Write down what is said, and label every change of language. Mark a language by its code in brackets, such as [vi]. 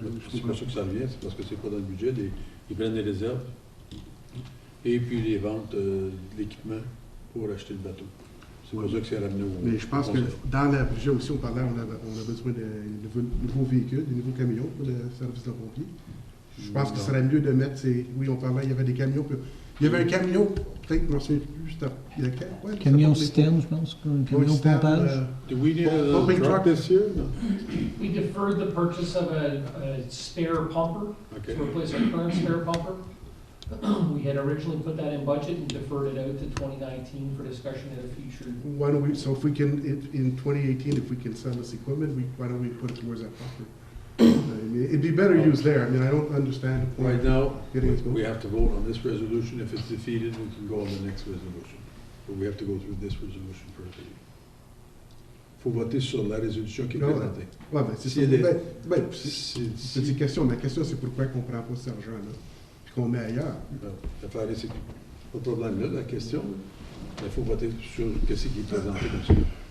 [fr] C'est pas ça que ça revient, c'est parce que c'est pas dans le budget. Ils prennent les réserves et puis les ventes de l'équipement pour acheter le bateau. C'est pour ça que c'est ramené au... Mais je pense que dans le budget aussi, on parlait, on a besoin de nouveaux véhicules, de nouveaux camions pour le service de pompiers. Je pense que ce serait mieux de mettre ces... Oui, on parlait, il y avait des camions... Il y avait un camion, peut-être, je ne me souviens plus, il y a quel? Camion citerne, je pense, un camion pompage. [en] Do we need a truck this year? No. We deferred the purchase of a spare pumper to replace our current spare pumper. We had originally put that in budget and deferred it out to 2019 for discussion at a future. Why don't we, so if we can, in 2018, if we can sell this equipment, why don't we put it towards that pumper? It'd be better used there. I mean, I don't understand the point. Right now, Getting it we have to vote on this resolution. If it's defeated, we can go on the next resolution. But we have to go through this resolution first. [fr] Il faut voter sur la résolution qui est présentée. Oui, ben, c'est ça. C'est une question. Ma question, c'est pourquoi on ne prend pas cet argent-là puis qu'on met ailleurs. L'affaire, c'est pas de problème là, la question. Il faut voter sur ce qui est présenté comme ça.